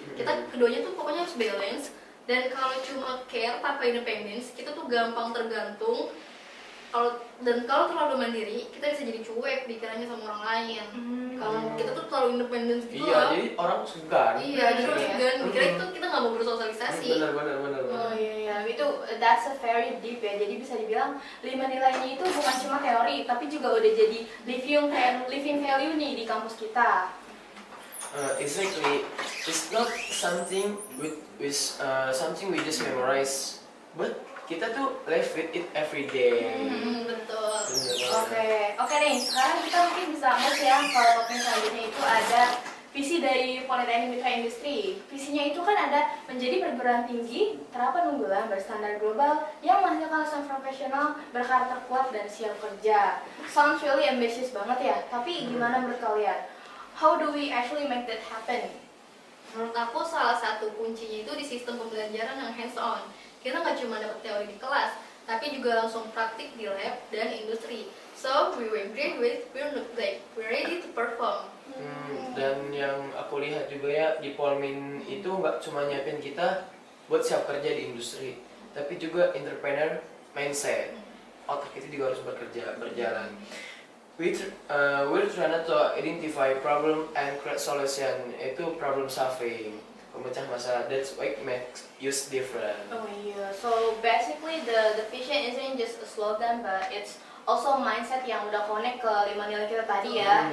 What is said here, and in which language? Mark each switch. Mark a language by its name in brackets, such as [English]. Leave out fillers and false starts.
[Indonesian] Kita keduanya tuh pokoknya harus balance. Dan kalau cuma care tanpa independence, kita tuh gampang tergantung. Kalau terlalu mandiri, kita bisa jadi cuek pikirannya sama orang lain. Kalau kita tuh terlalu independen gitu Iya, loh. jadi orang segan. Iya, jadi Iya. segan. Mikirnya itu kita nggak mau bersosialisasi. Bener. Oh iya, itu [English] that's a very deep [Indonesian] ya. Jadi bisa dibilang 5 nilainya itu bukan cuma teori, tapi juga udah jadi living value nih di kampus kita. [English] Exactly, it's not something something we just memorize, but [Indonesian] kita tuh [English] live with it every day. [Indonesian] Betul. Bener banget. Oke nih, sekarang kita mungkin bisa ngomong ya kalau topik selanjutnya itu ada visi dari Politeknik Mitra Industri. Visinya itu kan ada menjadi perguruan tinggi, terapan unggulan berstandar global yang menghasilkan lulusan profesional, berkarakter kuat dan siap kerja. [English] Sounds really ambitious [Indonesian] banget ya. Tapi gimana menurut kalian? [English] How do we actually make that happen? [Indonesian] Menurut aku salah satu kuncinya itu di sistem pembelajaran yang hands on. Kita nggak cuma dapat teori di kelas, tapi juga langsung praktik di lab dan industri. [English] So we will graduate, we're ready to perform. [Indonesian] Dan yang aku lihat juga ya di Polmin itu nggak cuma nyiapin kita buat siap kerja di industri, tapi juga entrepreneur mindset. Otak itu juga harus berjalan. [English] We're trying to identify problem and create solution. Itu problem solving, [Indonesian] pemecah masalah. [English] That's why it makes us different. Oh iya, so basically the vision isn't just a slogan, but it's also mindset [Indonesian] yang udah connect ke 5 nilai kita tadi ya.